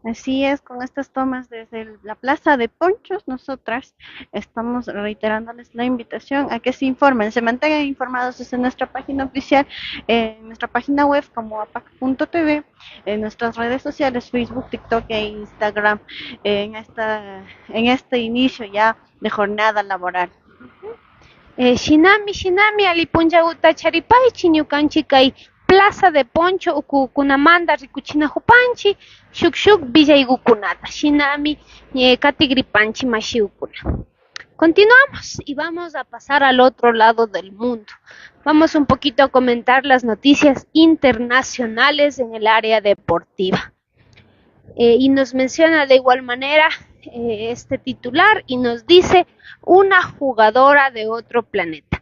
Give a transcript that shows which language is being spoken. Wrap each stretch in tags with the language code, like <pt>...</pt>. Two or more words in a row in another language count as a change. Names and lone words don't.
<es>Así es, con estas tomas desde la Plaza de Ponchos, nosotras estamos reiterándoles la invitación a que se informen, se mantengan informados desde nuestra página oficial, en nuestra página web como apac.tv, en nuestras redes sociales, Facebook, TikTok e Instagram, en este inicio ya de jornada laboral.</es> <qu>Shinami alipunllaguta charipaychi ñukanchik kay Plaza de Poncho ukukunamanta rikuchinahupanchik shuk villaykukunata shinami katigripanchik mashiukuna.</qu> <es>Continuamos y vamos a pasar al otro lado del mundo. Vamos un poquito a comentar las noticias internacionales en el área deportiva. Y nos menciona de igual manera este titular y nos dice una jugadora de otro planeta.</es>